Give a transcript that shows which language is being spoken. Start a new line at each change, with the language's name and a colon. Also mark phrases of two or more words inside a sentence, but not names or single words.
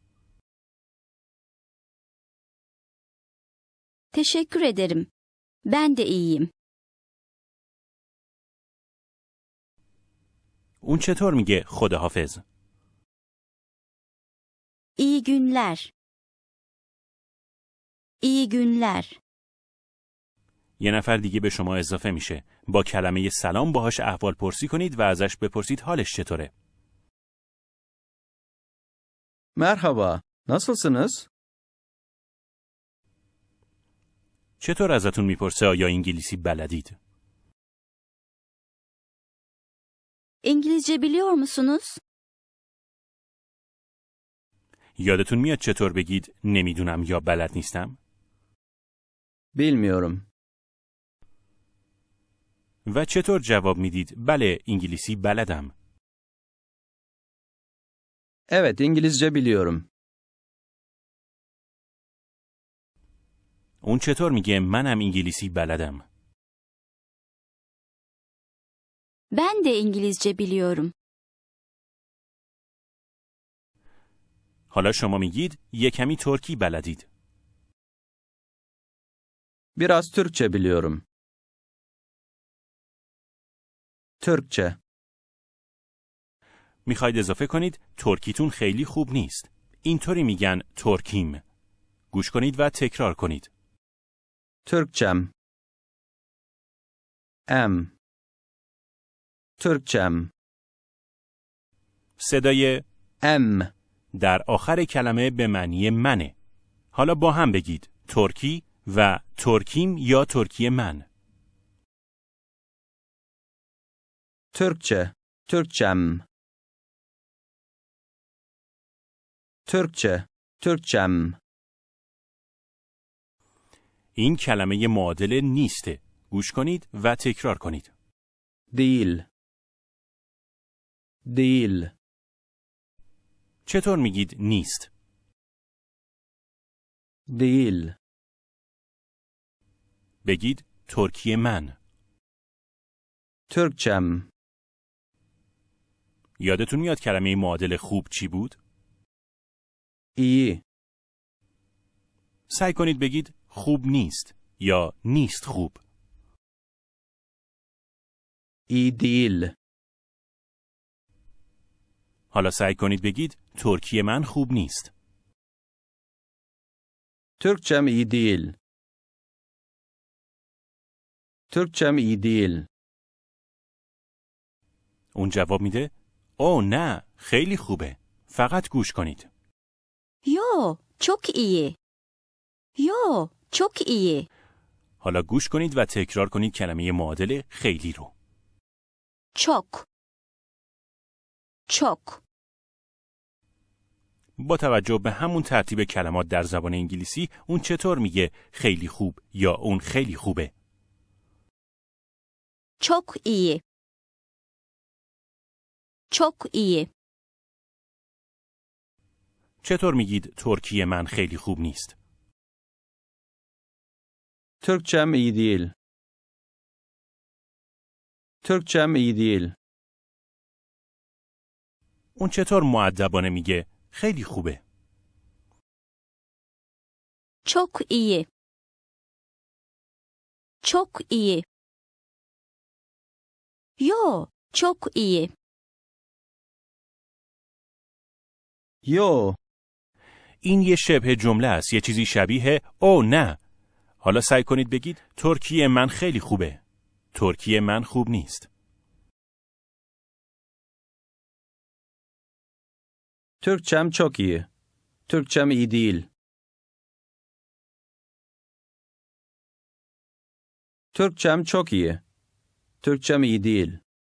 Turkish: Teşekkür ederim. Ben de iyiyim.
Persian: اون چطور میگه خداحافظ؟
Turkish: İyi günler. İyi günler.
Persian: یه نفر دیگه به شما اضافه میشه. با کلمه سلام باهاش احوال پرسی کنید و ازش بپرسید حالش چطوره.
Turkish: Merhaba, nasılsınız?
Persian: چطور ازتون میپرسه آیا انگلیسی بلدید؟
Turkish: İngilizce biliyor musunuz?
Persian: یادتون میاد چطور بگید نمیدونم یا بلد نیستم؟
Turkish: Bilmiyorum.
Persian: و چطور جواب میدید بله انگلیسی بلدم؟
Turkish: Evet, İngilizce biliyorum.
Persian: اون چطور میگه منم انگلیسی بلدم؟
Turkish: Ben de İngilizce biliyorum.
Persian: حالا شما میگید یه کمی ترکی بلدید.
Turkish: Biraz Türkçe biliyorum. Türkçe.
Persian: میخواید اضافه کنید ترکیتون خیلی خوب نیست. اینطوری میگن ترکیم. گوش کنید و تکرار کنید.
Turkish: Türkçem. M. Türkçem.
Persian: صدای
Turkish: M.
Persian: در آخر کلمه به معنی منه. حالا با هم بگید ترکی و ترکیم یا ترکی من.
Turkish: Türkçe. Türkçem. Türkçe. Türkçem.
Persian: این کلمه معادل نیسته. گوش کنید و تکرار کنید.
Turkish: Değil. Değil.
Persian: چطور میگید نیست؟
Turkish: Değil.
Persian: بگید ترکی من.
Turkish: Türkçem.
Persian: یادتون میاد کلمه معادل خوب چی بود؟
Turkish: İyi.
Persian: سعی کنید بگید خوب نیست یا نیست خوب.
Turkish: İyi değil.
Persian: حالا سعی کنید بگید ترکی من خوب نیست.
Turkish: Türkçem iyi değil. Türkçem iyi değil.
Persian: اون جواب میده اوه نه خیلی خوبه. فقط گوش کنید.
Turkish: Yo, çok iyi. Yo, çok iyi.
Persian: حالا گوش کنید و تکرار کنید کلمه معادل خیلی رو.
Turkish: Çok. Çok.
Persian: با توجه به همون ترتیب کلمات در زبان انگلیسی اون چطور میگه خیلی خوب یا اون خیلی خوبه؟
Turkish: Çok iyi. Çok iyi.
Persian: چطور میگید ترکی من خیلی خوب نیست؟
Turkish: Türkçem iyi değil. Türkçem iyi değil.
Persian: اون چطور مؤدبانه میگه خیلی خوبه؟
Turkish: Çok iyi. Çok iyi. Yo, çok iyi. Yo.
Persian: این یه شبه جمله است، یه چیزی شبیه او نه. حالا سعی کنید بگید ترکی من خیلی خوبه. ترکی من خوب نیست.
Turkish: Türkçem çok iyi. Türkçem iyi değil. Türkçem çok iyi. Türkçem iyi değil.